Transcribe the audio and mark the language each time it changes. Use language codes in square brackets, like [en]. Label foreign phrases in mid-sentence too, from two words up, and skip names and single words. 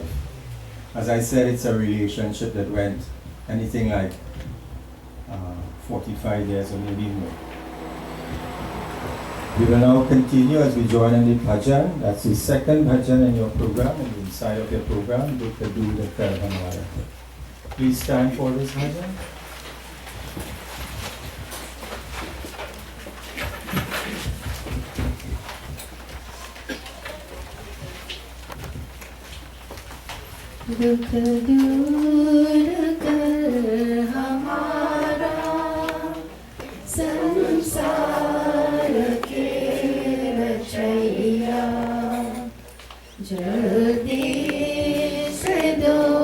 [en] As I said, it's a relationship that went anything like 45 years or maybe more. We will now continue as we join in the bhajan. That's the second bhajan in your program, and inside of your program, Dukha Dura Kar Hamara. Please stand for this bhajan. [hi] दुख दूर कर हमारा संसार के रचैया, जल्दी से दो